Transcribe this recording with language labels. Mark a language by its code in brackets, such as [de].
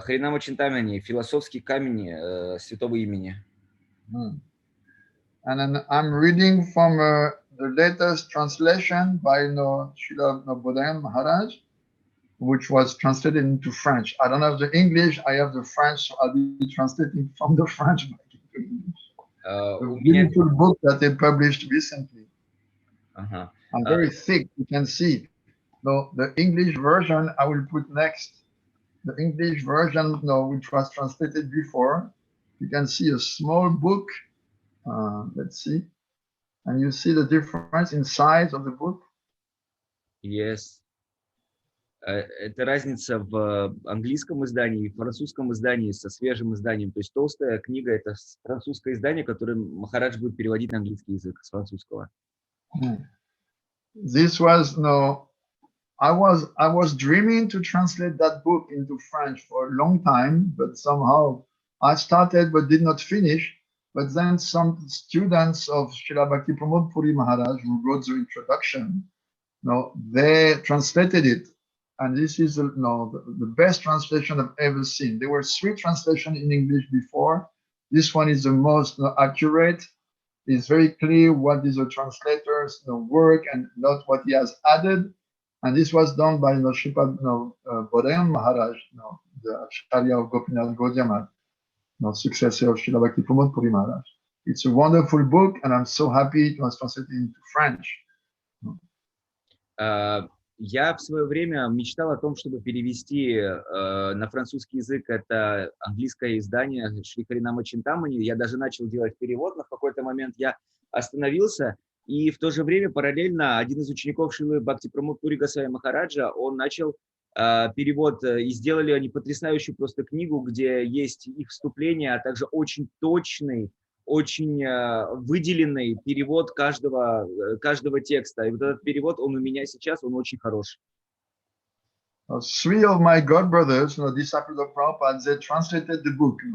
[ru] Харинама Чинтамани, философский камень святого имени. [en] And then I'm reading from the latest translation by Srila Bodhayana Maharaj, which was translated into French. I don't have the English, I have the French, so I'll be translating from the French back into English. A beautiful book that they published recently. I'm very thick, you can see. No, the English version I will put next. The English version, which was translated before. You can see a small book. Let's see. And you see the difference in size of the book? Yes. [ru] Это разница в английском издании и французском издании со свежим изданием. То есть толстая книга — это французское издание, которое Махарадж будет переводить на английский язык с французского. [en] This was, I was dreaming to translate that book into French for a long time, but somehow I started but did not finish. But then some students of Srila Bhakti Maharaj who wrote the introduction, they translated it. And this is the best translation I've ever seen. There were 3 translations in English before. This one is the most accurate. It's very clear what is the translator's work and not what he has added. And this was done by Bodhayana Maharaj, the Acharya of Gopinath Gaudiya, successor of Srila Bhakti Puri Maharaj. It's a wonderful book, and I'm so happy it was translated into French. [ru] Я в свое время мечтал о том, чтобы перевести на французский язык это английское издание Шри Харинама Чинтамани. Я даже начал делать перевод, но в какой-то момент я остановился. И в то же время параллельно один из учеников Шрилы Бхакти-Прамодпури Госвами Махараджа, он начал перевод, и сделали они потрясающую просто книгу, где есть их вступление, а также очень точный, очень выделенный перевод каждого текста. И вот этот перевод, он у меня сейчас, он очень хороший. [en] 3 of my godbrothers, disciples of Prabhupada, they translated the book.